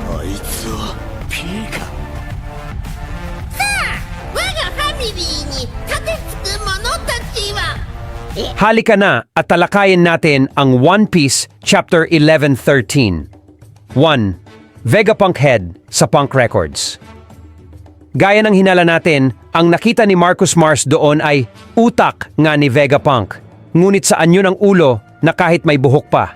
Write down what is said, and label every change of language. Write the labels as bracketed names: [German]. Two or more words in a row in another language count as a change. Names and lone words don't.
[Japanese] いつは P か。我がファミリーに盾つく者たちは [Filipino] Halika na at talakayin natin ang One Piece Chapter 1113. 1. Vegapunk Head sa Punk Records. Gaya ng hinala natin, ang nakita ni Marcus Mars doon ay utak nga ni Vegapunk, ngunit sa anyo ng ulo na kahit may buhok pa.